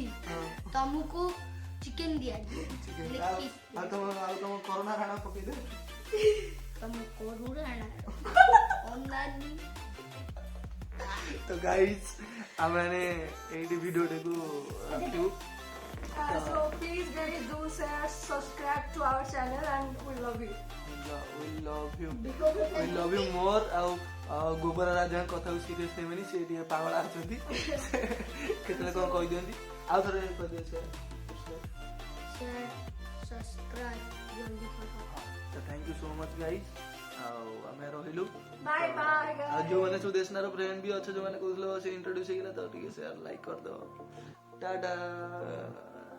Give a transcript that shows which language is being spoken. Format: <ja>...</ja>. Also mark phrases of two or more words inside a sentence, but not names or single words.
<or>ହଁ ତମକୁ ଚିକେନ ଦିଆଯିବ। ଆଉ ତମ କରୋନା ରାଣା ପକେଇଦେ ତମ କରୁଣା ଅନାନି ତ ଗାଇସ୍ ଆମେ ଏଇଠି ଭିଡ଼ିଓଟାକୁ ରଖିବୁ</or> <en>So please guys do share, subscribe to our channel and we love you. we love you more</en> <or>ଆଉ ଗୋବରା ରାଜାଙ୍କ କଥାକୁ ସିରିୟସ୍ ନେବେନି ସେ ଟିକେ ପାଗଳା ଅଛନ୍ତି କେତେବେଳେ କଣ କହିଦିଅନ୍ତି ଆଉ ଥରେ କହିଦିଅ ସବସ୍କ୍ରାଇବ ଜଲ୍ଦି କର। ତ</or> <en>thank you so much guys</en> <or>ଆଉ ଆମେ ରହିଲୁ</or> <en>Bye bye guys.</en> <or>ଆଉ ଯୋଉମାନେ ସୁଦେଶନାର ଫ୍ରେଣ୍ଡ ବି ଅଛ ଯୋଉମାନେ କହୁଥିଲେ ସେ ଇଣ୍ଟ୍ରୋଡ୍ୟୁସ ହେଇଗଲା ତ ଟିକେ</or> <en>share like</en> <or>କରିଦବ ଟାଟା।</or>